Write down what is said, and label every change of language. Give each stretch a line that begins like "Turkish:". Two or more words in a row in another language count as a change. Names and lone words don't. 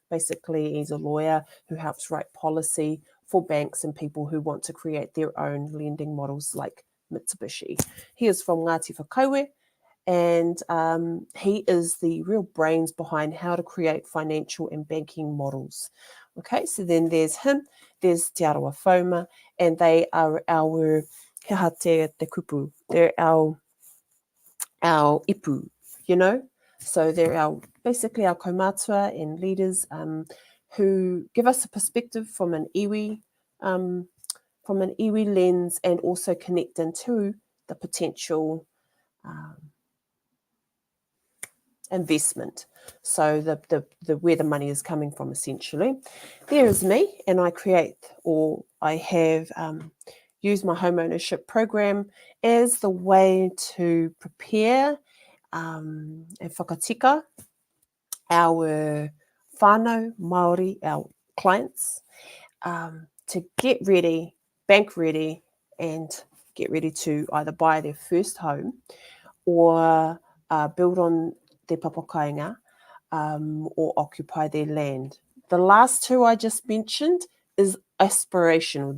English: Basically, he's a lawyer who helps write policy for banks and people who want to create their own lending models like Mitsubishi. He is from Ngāti Whakaue, and he is the real brains behind how to create financial and banking models. Okay, so then there's him, there's Te Arawa Whauma, and they are our
Māori: he ha te kupu.
English: They're our ipu, you know? So they're basically our kaumātua and leaders who give us a perspective from an iwi lens, and also connect into the potential investment. So the where the money is coming from, essentially. There is me, and I have used my home ownership program as the way to prepare and whakatika our
Māori: whānau Māori,
English: our clients, to get ready, bank ready, and get ready to either buy their first home or build on their papakainga, or occupy their land. The last two I just mentioned is aspirational.